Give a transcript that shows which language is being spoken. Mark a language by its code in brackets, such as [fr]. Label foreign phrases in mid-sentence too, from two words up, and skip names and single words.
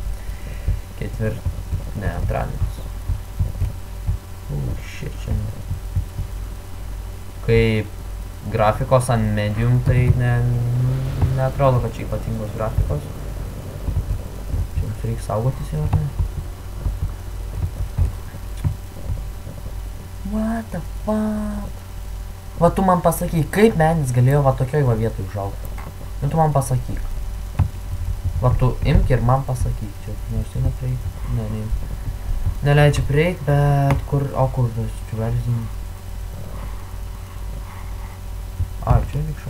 [lt] Ne, antradienis. Shit, čia. Kaip grafikos ant Medium, tai neatrodo, kad čia ypatingos grafikos. Čia mums reikia saugotis jau, ar ne? [en] What the fuck? [lt] Va tu man pasakyk, kaip medis galėjo va tokioj va vietoj užaugti. Nu tu man pasakyk. Va tu imk ir man pasakyk. Čia neišteina prieik. Ne. Neleidžia prieik, bet kur... O kur tas čiuvelzinį? Ai, čia likšau.